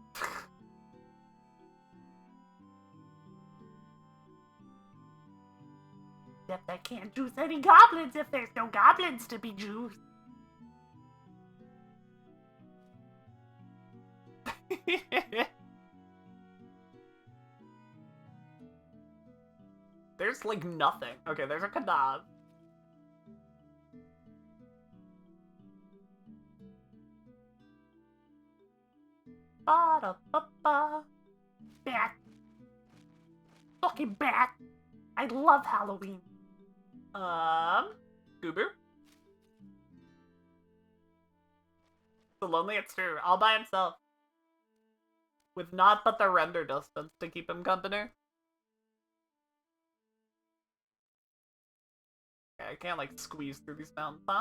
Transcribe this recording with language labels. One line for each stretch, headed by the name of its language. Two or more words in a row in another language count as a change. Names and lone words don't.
English: Except I can't juice any goblins if there's no goblins to be juiced. There's like nothing. Okay, there's a Kadab. Ba-da-ba-ba. Bat. Fucking bat. I love Halloween. Goober? So lonely, it's true. All by himself. With naught but the render distance to keep him company. Okay, I can't, like, squeeze through these mountains, huh?